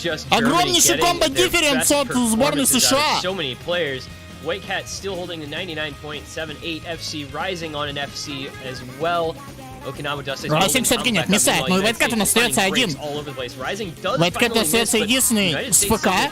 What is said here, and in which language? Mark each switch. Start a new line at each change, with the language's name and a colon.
Russian: Огромнейший комбо-дифференс от сборной США.
English: White Cat still holding a 99.78 FC, rising on an FC as well.
Russian: Райсинг все-таки нет, миссает, но и Вайткэт у нас остается один. Вайткэт остается единственный с ФК.